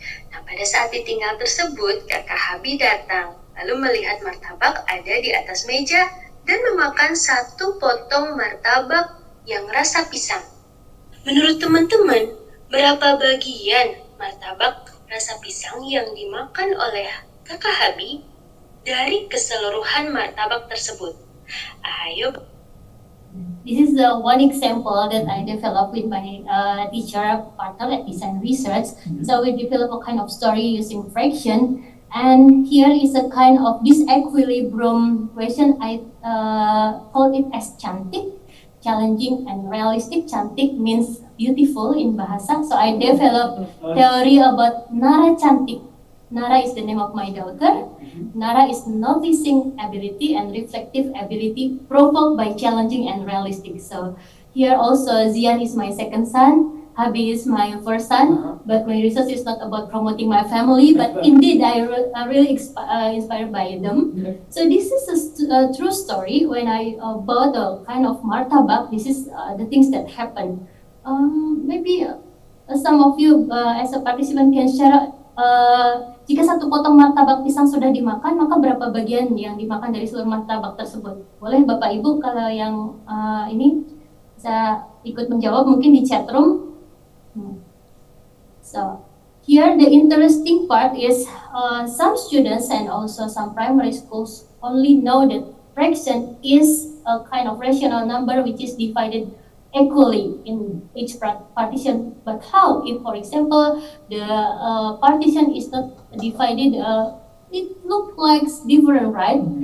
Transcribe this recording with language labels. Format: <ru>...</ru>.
<id>Nah, pada saat ditinggal tersebut, kakak Habi datang, lalu melihat martabak ada di atas meja dan memakan satu potong martabak yang rasa pisang. Menurut teman-teman, berapa bagian martabak rasa pisang yang dimakan oleh Kakak Habi dari keseluruhan martabak tersebut? Ayo.</id> <en>This is one example that I developed with my teacher partner at Design Research. So we develop a kind of story using fraction. And here is a kind of disequilibrium question. I call it as cantik, challenging and realistic. Cantik means beautiful in bahasa. So I developed theory about Nara cantik. Nara is the name of my daughter. Nara is noticing ability and reflective ability provoked by challenging and realistic. So here also Zian is my second son. Habi is my first son, but my research is not about promoting my family, but indeed I really inspired by them. So this is a true story. When I bought a kind of martabak, this is the things that happen. Maybe some of you as a participant can share.</en> <id>Jika satu potong martabak pisang sudah dimakan, maka berapa bagian yang dimakan dari seluruh martabak tersebut? Boleh Bapak Ibu kalau yang ini bisa ikut menjawab mungkin di chat room.</id> <en>So here the interesting part is some students and also some primary schools only know that fraction is a kind of rational number which is divided equally in each partition. But how if, for example, the partition is not divided, it looks like different, right?</en>